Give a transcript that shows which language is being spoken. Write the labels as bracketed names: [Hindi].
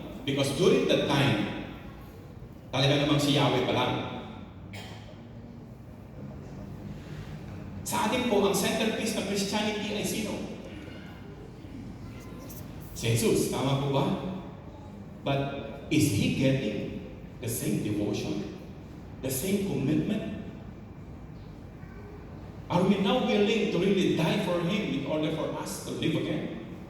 [English] Because during that time, [Filipino] talaga namang si Yahweh pa lang. Sa atin po, ang centerpiece ng Christianity ay sino? Si Jesus, tama po ba? [English] But is He getting the same devotion, the same commitment? Are we now willing to really die for Him in order for us to live again?